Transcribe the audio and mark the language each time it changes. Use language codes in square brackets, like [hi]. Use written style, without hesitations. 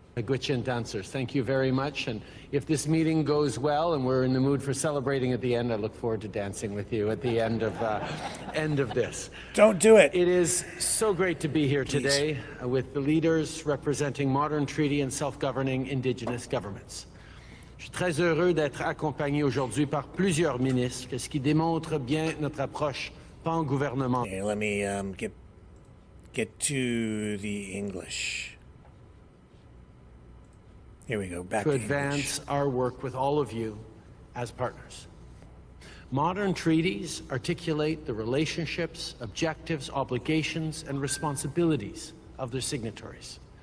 [en] Magwitchin dancers, thank you very much. And if this meeting goes well and we're in the mood for celebrating at the end, I look forward to dancing with you at the end of this. Don't do it. It is so great to be here today with the leaders representing modern treaty and self-governing Indigenous governments. [fr] Je suis très heureux d'être accompagné aujourd'hui par plusieurs ministres, ce qui démontre bien notre approche pan-gouvernementale. [en] Okay, let me get to the English. Here we go, back to advance our work with all of you as partners. Modern treaties articulate the relationships, objectives, obligations, and responsibilities of their signatories.